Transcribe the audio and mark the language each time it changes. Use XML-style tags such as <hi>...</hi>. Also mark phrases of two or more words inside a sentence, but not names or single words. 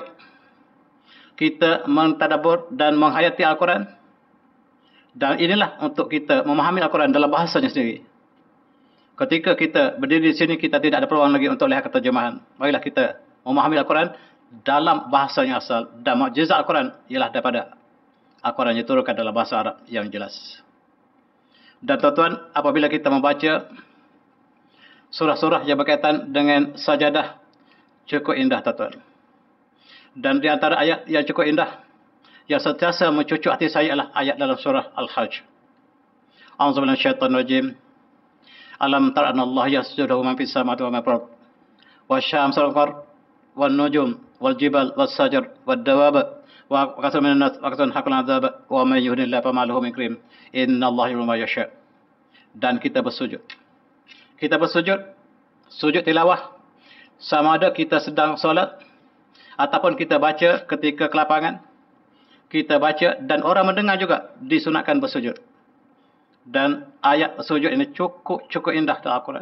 <ms>Kita mentadabbur dan menghayati Al-Quran. Dan inilah untuk kita memahami Al-Quran dalam bahasanya sendiri. Ketika kita berdiri di sini, kita tidak ada peluang lagi untuk lihat terjemahan. Marilah kita memahami Al-Quran dalam bahasanya asal. Dan mukjizat Al-Quran ialah daripada Al-Quran yang diturunkan dalam bahasa Arab yang jelas. Dan tuan-tuan, apabila kita membaca surah-surah yang berkaitan dengan sajadah, cukup indah tuan-tuan. Dan di antara ayat yang cukup indah, yang sentiasa mencucuk hati saya adalah ayat dalam surah Al-Hajj.</ms> <ar>أعوذ بالله من الشيطان الرجيم. ألم تر أن الله يسجد له من في السماوات وما في الأرض. والشمس والقمر والنجوم والجبال والشجر والدواب وكثير من الناس وكثير حق العذاب ومن يهن الله فما له من مكرم. إن الله يحب ما يشاء.</ar> <ms>Dan kita bersujud. Kita bersujud, sujud tilawah, sama ada kita sedang solat ataupun kita baca ketika kelapangan, kita baca dan orang mendengar juga disunatkan bersujud. Dan ayat sujud ini cukup indah dalam Al-Quran.</ms>